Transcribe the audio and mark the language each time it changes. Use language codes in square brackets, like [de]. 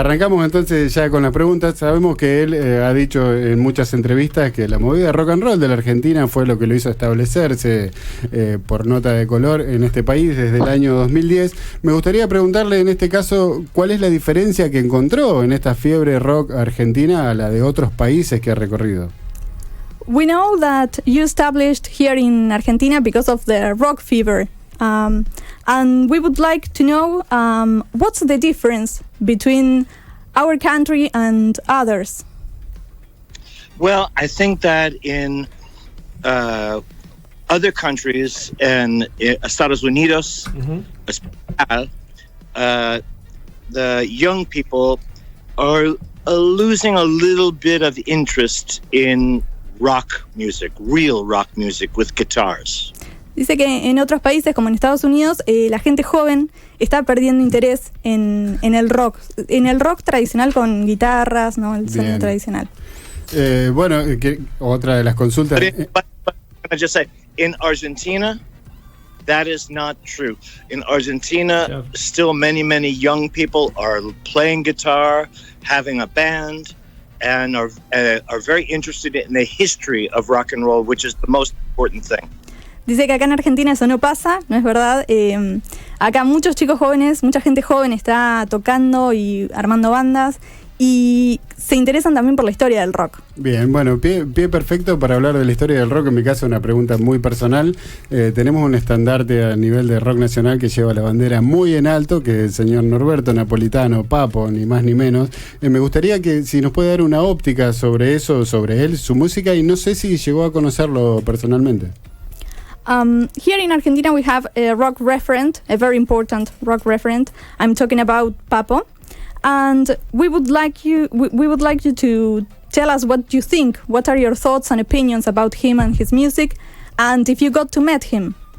[es] Arrancamos entonces ya con las preguntas. Sabemos que él ha dicho en muchas entrevistas que la movida rock and roll de la Argentina fue lo que lo hizo establecerse por nota de color en este país desde el año 2010. Me gustaría preguntarle en este caso cuál es la diferencia que encontró en esta fiebre rock argentina a la de otros países que ha recorrido. [en] We know that you established here in Argentina because of the rock fever, and we would like to know what's the difference between our country and others. Well, I think that in other countries and Estados Unidos, especially, the young people are losing a little bit of interest in rock music, real rock music with guitars. [es] Dice que en otros países, como en Estados Unidos, la gente joven está perdiendo interés en el rock tradicional con guitarras, ¿no? El sonido tradicional. Bueno, otra de las consultas. [en] But I just say, in Argentina, that is not true. In Argentina, still many young people are playing guitar, having a band, and are very interested in the history of rock and roll, which is the most important thing. [es] Dice que acá en Argentina eso no pasa, no es verdad. Acá muchos chicos jóvenes, mucha gente joven está tocando y armando bandas y se interesan también por la historia del rock. Bien, bueno, pie perfecto para hablar de la historia del rock. En mi caso, una pregunta muy personal. Tenemos un estandarte a nivel de rock nacional que lleva la bandera muy en alto, que es el señor Norberto Napolitano, Papo, ni más ni menos. Me gustaría que si nos puede dar una óptica sobre eso, sobre él, su música, y no sé si llegó a conocerlo personalmente. [en] Here in Argentina we have a rock referent, a very important rock referent. I'm talking about Papo. And we would like you to tell us what you think. What are your thoughts and opinions about him and his music? And if you got to meet him.